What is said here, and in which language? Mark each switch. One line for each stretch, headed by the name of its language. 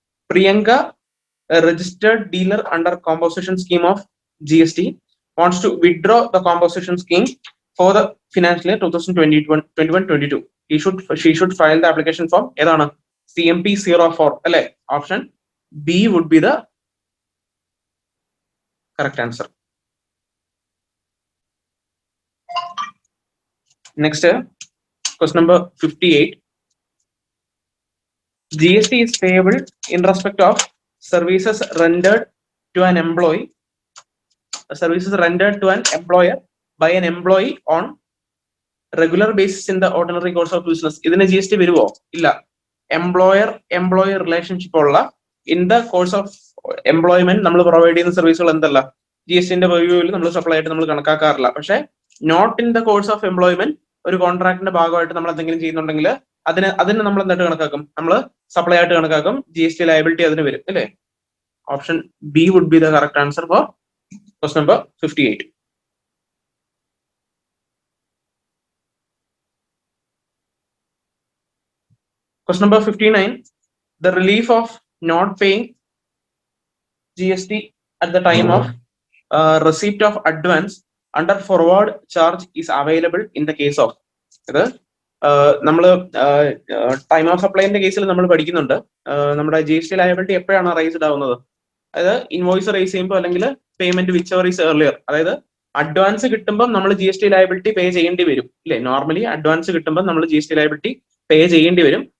English: Priyanka, a registered dealer under composition scheme of GST, wants to withdraw the composition scheme for the financial year 2021-22. She should file the application form.
Malayalam: ഏതാണ്? CMP 04 അല്ലെ?
English: Option B would be the correct answer. Next, question number 58. GST is payable in respect of services rendered to an employee. Services rendered to an employer by an employee on regular basis in the ordinary course of business.
Malayalam: ഇതിന് GST വരുമോ? ഇല്ല. Employer relationship ഉള്ള
English: in the course of employment
Malayalam: നമ്മൾ provide ചെയ്യുന്ന സർവീസുകൾ എന്തല്ല GSTന്റെ റിവ്യൂവിൽ നമ്മൾ supply ആയിട്ട് നമ്മൾ കണക്കാക്കാറില്ല. പക്ഷെ
English: not in the course of employment
Malayalam: ഒരു കോൺട്രാക്ടിന്റെ ഭാഗമായിട്ട് നമ്മൾ എന്തെങ്കിലും ചെയ്യുന്നുണ്ടെങ്കിൽ അതിന് നമ്മൾ എന്തായിട്ട് കണക്കാക്കും? നമ്മൾ സപ്ലൈ ആയിട്ട് കണക്കാക്കും. GST ലയബിലിറ്റി അതിന് വരും അല്ലേ?
English: Option B would be the correct answer for question number 58. Question number 59. The relief of not paying GST at the time of receipt of advance under forward charge is available in the case of.
Malayalam: ഇത് നമ്മൾ time of സപ്ലൈന്റെ കേസിൽ നമ്മൾ പഠിക്കുന്നുണ്ട്. നമ്മുടെ GST liability എപ്പോഴാണ് raised ആവുന്നത്? അതായത് invoice rice ചെയ്യുമ്പോൾ അല്ലെങ്കിൽ payment
English: Whichever is earlier.
Malayalam: അതായത് അഡ്വാൻസ് കിട്ടുമ്പോൾ നമ്മൾ GST ലയബിലിറ്റി പേ ചെയ്യേണ്ടി വരും ഇല്ലേ? നോർമലി അഡ്വാൻസ് കിട്ടുമ്പോൾ നമ്മൾ GST ലയബിലിറ്റി പേ ചെയ്യേണ്ടി വരും.